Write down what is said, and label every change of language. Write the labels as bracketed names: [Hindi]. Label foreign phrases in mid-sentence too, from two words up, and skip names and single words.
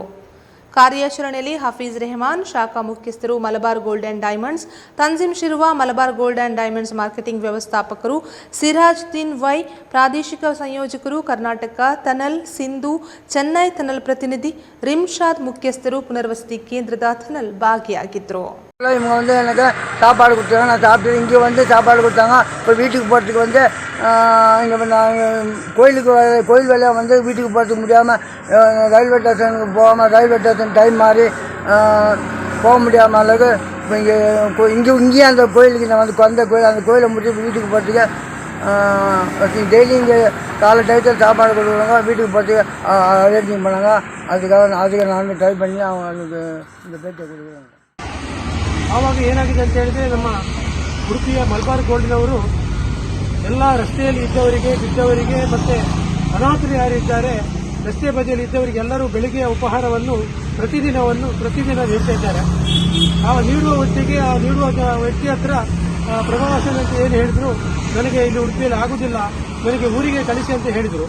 [Kannada] ಕಾರ್ಯಾಚರಣೆಯಲ್ಲಿ ಹಫೀಜ್ ರೆಹಮಾನ್, ಶಾಖಾ ಮುಖ್ಯಸ್ಥರು ಮಲಬಾರ್ ಗೋಲ್ಡ್ ಅಂಡ್ ಡೈಮಂಡ್ಸ್, ತಂಜಿಮ್ ಶಿರುವ ಮಲಬಾರ್ ಗೋಲ್ಡ್ ಅಂಡ್ ಡೈಮಂಡ್ಸ್ ಮಾರ್ಕೆಟಿಂಗ್ ವ್ಯವಸ್ಥಾಪಕರು, ಸಿರಾಜ್ ದಿನ್ ವೈ, ಪ್ರಾದೇಶಿಕ ಸಂಯೋಜಕರು, ಕರ್ನಾಟಕ ಟನಲ್, ಸಿಂಧು, ಚೆನ್ನೈ ಟನಲ್ ಪ್ರತಿನಿಧಿ, ರಿಮ್ಶಾದ್ ಮುಖ್ಯಸ್ಥರು, ಪುನರ್ವಸತಿ ಕೇಂದ್ರದ ಟನಲ್ ಭಾಗಿಯಾಗಿದ್ದರು. [Tamil] இவங்க எனக்கு சாப்பாடு கொடுத்தாங்க. நான் சாப்பிட்டு இங்கே வந்து சாப்பாடு கொடுத்தாங்க. இப்போ வீட்டுக்கு போகிறதுக்கு வந்து இங்கே நான் கோயில் வேலையாக வந்து வீட்டுக்கு போகிறதுக்கு முடியாமல் ரயில்வே ஸ்டேஷனுக்கு போகாமல் [English] railway station time [Tamil] மாறி போக முடியாமல் அளவுக்கு இப்போ இங்கேயே அந்த கோயிலுக்கு நான் வந்து அந்த கோயிலை முடிச்சு வீட்டுக்கு போகிறதுக்கு டெய்லி இங்கே காலை டயத்தில் சாப்பாடு கொடுக்குறாங்க. வீட்டுக்கு போகிறதுக்கு அரேஞ்சிங் பண்ணாங்க. அதுக்கு நான் ட்ரை பண்ணி அவங்களுக்கு இந்த பேச்சை கொடுக்குறாங்க. [Kannada] ಆವಾಗ ಏನಾಗಿದೆ ಅಂತ ಹೇಳಿದ್ರೆ, ನಮ್ಮ ಉಡುಪಿಯ ಮಲಬಾರ್ ಗೋಲ್ಡ್ನವರು ಎಲ್ಲ ರಸ್ತೆಯಲ್ಲಿ ಇದ್ದವರಿಗೆ, ಬಿದ್ದವರಿಗೆ ಮತ್ತು ಅನಾಥರು ಯಾರಿದ್ದಾರೆ ರಸ್ತೆ ಬದಿಯಲ್ಲಿ ಇದ್ದವರಿಗೆ ಎಲ್ಲರೂ ಬೆಳಿಗ್ಗೆ ಉಪಹಾರವನ್ನು ಪ್ರತಿದಿನ ನೀಡ್ತಾ ಇದ್ದಾರೆ. ನೀಡುವ ಹೊತ್ತಿಗೆ ಆ ನೀಡುವ ವ್ಯಕ್ತಿ ಹತ್ರ ಪ್ರಭಾವಸನ ಅಂತ ಏನು ಹೇಳಿದ್ರು, ನನಗೆ ಇಲ್ಲಿ ಉಡುಪಿಯಲ್ಲಿ ಆಗುದಿಲ್ಲ, ನನಗೆ ಊರಿಗೆ ಕಳಿಸಿ ಅಂತ ಹೇಳಿದರು.